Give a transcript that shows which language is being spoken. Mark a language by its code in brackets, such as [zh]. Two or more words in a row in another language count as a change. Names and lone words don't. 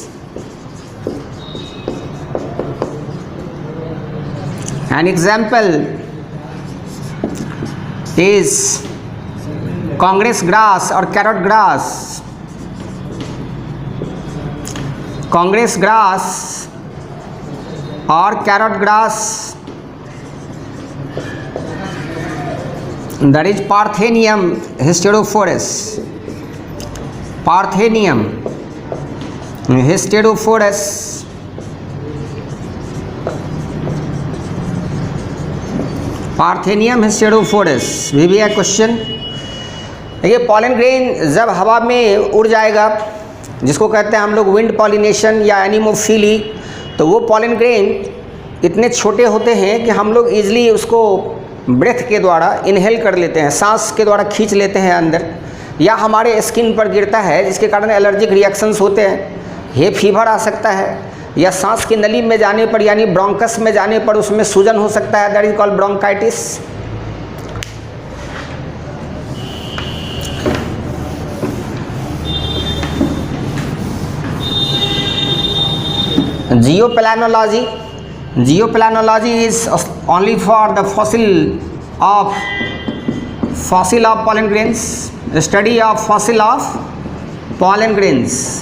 [en] An example is Congress grass or carrot grass. Congress grass or carrot grass, that is Parthenium hysterophorus. Parthenium hysterophorus. [hi] पार्थेनियम हिस्टेरोफोरस भी है क्वेश्चन। देखिए [en] pollen grain [hi] जब हवा में उड़ जाएगा, जिसको कहते हैं हम लोग [en] wind pollination [hi] या एनिमोफिली, तो वो [en] pollen grain [hi] इतने छोटे होते हैं कि हम लोग ईजिली उसको ब्रेथ के द्वारा इनहेल कर लेते हैं, सांस के द्वारा खींच लेते हैं अंदर, या हमारे स्किन पर गिरता है जिसके कारण [en] allergic reactions [hi] होते हैं, [en] hay fever [hi] आ सकता है, या सांस की नली में जाने पर यानी ब्रोंकस में जाने पर उसमें सूजन हो सकता है, [en] That is called bronchitis. geoplanology, geoplanology is only for the fossil of pollen grains, study of fossil of pollen grains.